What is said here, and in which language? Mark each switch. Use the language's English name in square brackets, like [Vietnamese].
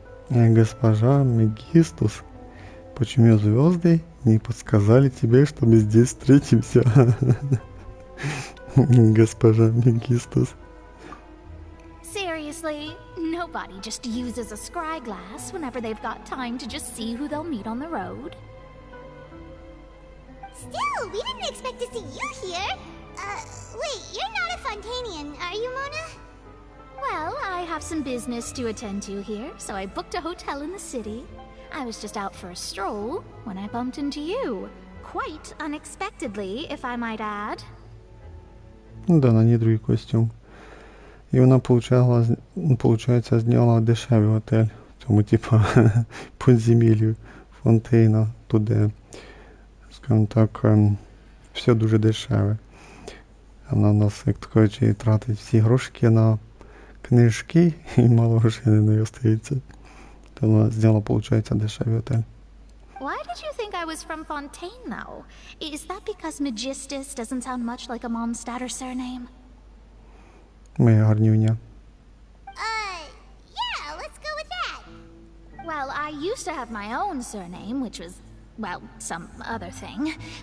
[Russian] Госпожа Мегистус, почему звезды не подсказали тебе, что мы здесь встретимся? Госпожа Мегистус. [English] Seriously, nobody just uses a scry glass whenever they've got time to just see who they'll meet on the road. Still, we didn't expect to see you here. Wait, you're not a Fontanian, are you, Mona? Well, I have some business to attend to here, so I booked a hotel in the city. I was just out for a stroll when I bumped into you. Quite unexpectedly, if I might add. [Ukrainian] Да, на ній другий костюм. І вона, получається, зняла дешевий готель. В цьому, типа, підземіллю Фонтейна, туди, скажімо так, все дуже дешеве. Вона нас, як то кажучи, тратить всі грошики на книжки і мало грошей на неї остається. То вона зняла, виходить, дешевий готель. [English] Why did you think I was from Fontaine, though? Is that because Magistus doesn't sound much like a Mondstadter surname? [Ukrainian] Моя гарнюня. [English] Yeah, let's go with that. Well, I used to have my own surname, which was, well, some other thing.